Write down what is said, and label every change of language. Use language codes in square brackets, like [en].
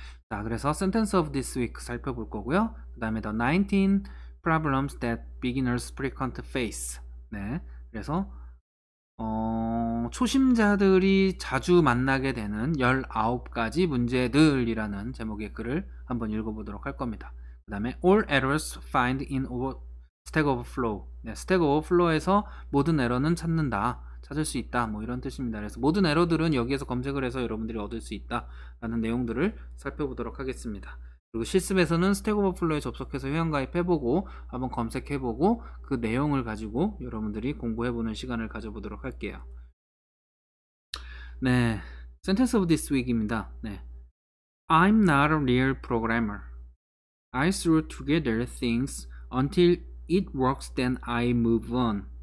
[ko] 자, 그래서 [en] sentence of this week [ko] 살펴볼 거고요. 그 다음에 [en] the 19 problems that beginners frequent face. 네. [ko] 그래서 초심자들이 자주 만나게 되는 19가지 문제들이라는 제목의 글을 한번 읽어보도록 할 겁니다. 그 다음에 [en] all errors find in Stack Overflow. [ko] 네, Stack Overflow에서 모든 에러는 찾을 수 있다. 뭐 이런 뜻입니다. 그래서 모든 에러들은 여기에서 검색을 해서 여러분들이 얻을 수 있다라는 내용들을 살펴보도록 하겠습니다. 그리고 실습에서는 스택 오버플로우에 접속해서 회원가입해보고 한번 검색해보고 그 내용을 가지고 여러분들이 공부해보는 시간을 가져보도록 할게요. [en] 네, Sentence of this week입니다. 네, I'm not a real programmer. I throw together things until it works, then I move on.